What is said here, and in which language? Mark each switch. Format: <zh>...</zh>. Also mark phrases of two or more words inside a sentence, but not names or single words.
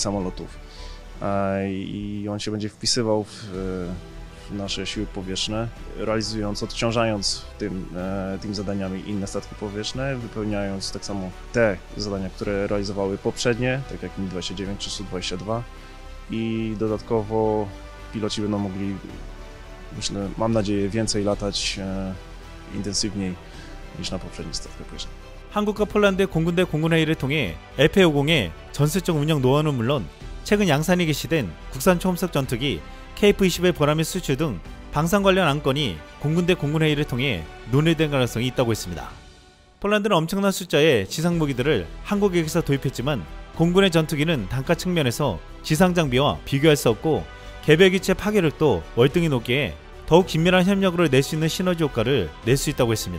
<pl>samolotów i on się będzie wpisywał w nasze siły powietrzne, realizując, odciążając tym zadaniami inne statki powietrzne, wypełniając tak samo te zadania, które realizowały poprzednie, tak jak Mi-29 czy Su-22 i dodatkowo piloci będą mogli, myślę, mam nadzieję, więcej latać intensywniej niż na poprzednich statkach powietrznych.</pl> <ko>한국과 폴란드의 공군대 공군회의를 통해 LP-50의 전술적 운영 노하우는 물론 최근 양산이 개시된 국산 초음속 전투기 KF-21 보라매 수출 등 방산 관련 안건이 공군대 공군회의를 통해 논의된 가능성이 있다고 했습니다. 폴란드는 엄청난 숫자의 지상 무기들을 한국에게서 도입했지만 공군의 전투기는 단가 측면에서 지상 장비와 비교할 수 없고 개별 기체 파괴력도 월등히 높기에 더욱 긴밀한 협력으로 낼 수 있는 시너지 효과를 낼 수 있다고 했습니다.</ko>